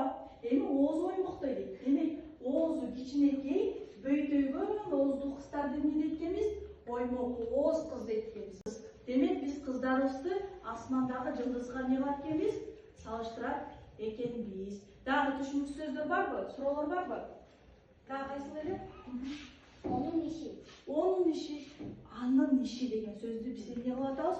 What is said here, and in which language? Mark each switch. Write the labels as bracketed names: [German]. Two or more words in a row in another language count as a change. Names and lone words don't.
[Kyrgyz] Эми оозу оймоктойт дейт. Демек, оозу кичинекей, бөйтөйгөн ооздуу кыздарды эмне дейт экенбиз? Оймок ооз кыз дейт экенбиз. Демек, биз кыздарыбызды асмандагы жылдызга эмне бар экенбиз? Салыштырат экенбиз. Дагы түшүнүксүз сөздөр барбы? Суроолор барбы? Дагы кайсыл эле? [Turkish] Onun işi. Onun işi, anın işi [Kyrgyz] деген сөздү биз эмне кылып атабыз?